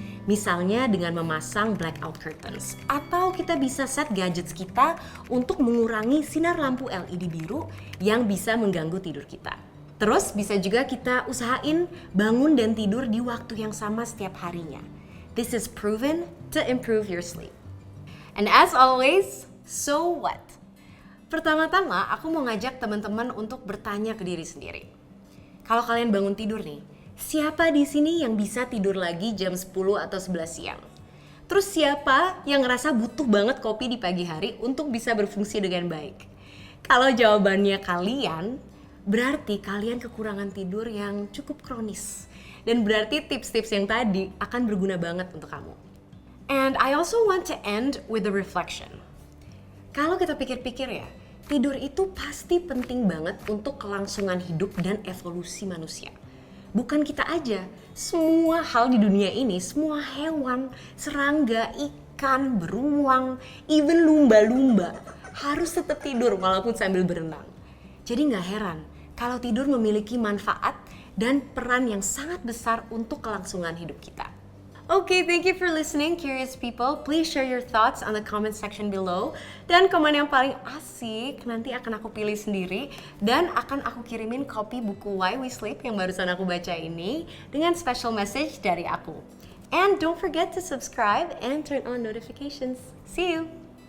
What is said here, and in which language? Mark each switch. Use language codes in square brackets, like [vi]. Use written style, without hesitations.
[id] Misalnya dengan memasang blackout curtains, atau kita bisa set gadgets kita untuk mengurangi sinar lampu LED biru yang bisa mengganggu tidur kita. Terus bisa juga kita usahain bangun dan tidur di waktu yang sama setiap harinya. [en] This is proven to improve your sleep. And as always, so what? [id] Pertama-tama aku mau ngajak teman-teman untuk bertanya ke diri sendiri. Kalau kalian bangun tidur nih, siapa di sini yang bisa tidur lagi jam 10 atau 11 siang? Terus siapa yang ngerasa butuh banget kopi di pagi hari untuk bisa berfungsi dengan baik? Kalau jawabannya kalian, berarti kalian kekurangan tidur yang cukup kronis. Dan berarti tips-tips yang tadi akan berguna banget untuk kamu. [en] And I also want to end with a reflection. [id] Kalau kita pikir-pikir ya, tidur itu pasti penting banget untuk kelangsungan hidup dan evolusi manusia. Bukan kita aja, semua hal di dunia ini, semua hewan, serangga, ikan, beruang, even lumba-lumba harus tetap tidur walaupun sambil berenang. Jadi nggak heran kalau tidur memiliki manfaat dan peran yang sangat besar untuk kelangsungan hidup kita. [en] Okay, thank you for listening, curious people. Please share your thoughts on the comment section below. [id] Dan komen yang paling asik nanti akan aku pilih sendiri dan akan aku kirimin copy buku Why We Sleep yang barusan aku baca ini dengan special message dari aku. [en] And don't forget to subscribe and turn on notifications. See you!